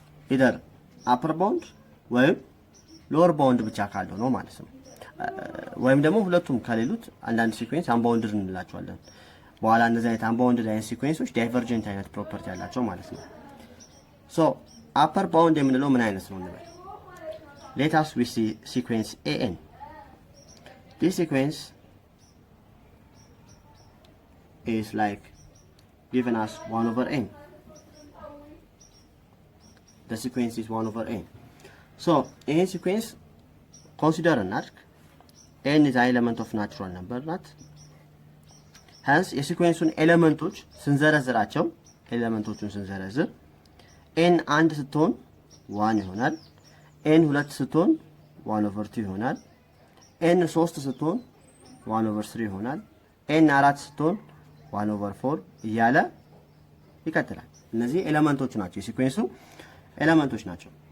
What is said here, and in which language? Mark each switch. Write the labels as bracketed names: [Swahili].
[Amharic] ኢደር አፐር ባውንድ ወይም ሎወር ባውንድ ብቻ ካለው ነው ማለት ነው። ወይም ደግሞ ሁለቱም ከሌሉት አንዳንድ ሲኩዌንስ አንባውንድድ እንላቸዋለን። በኋላ እንደዚህ አይነት አንባውንድድ አይነት ሲኩዌንሶች ዳይቨርጀንት አይነት ፕሮፐርቲ ያላቸው ማለት ነው። ሶ አፐር ባውንድ የምንለው ምን አይነት ነው እንበል። [English] let us we see sequence an. This sequence is like given as 1 over n. The sequence is 1 over n. So in sequence consider an arc. n is an element of natural number not. [Amharic] Hence የሲኩዌንሱን ኤሌመንቶች ስንዘረዝራቸው ኤሌመንቶቹን ስንዘረዝር n 1 ስትሆን 1 ይሆናል። n 2 ስትሆን 1 over 2 ይሆናል። n 3 ስትሆን 1 over 3 ይሆናል። n 4 ስትሆን 1 over 4 እያለ ይቀጥላል። እነዚህ ኤሌመንቶች ናቸው፣ የሲኩዌንሱ ኤሌመንቶች ናቸው።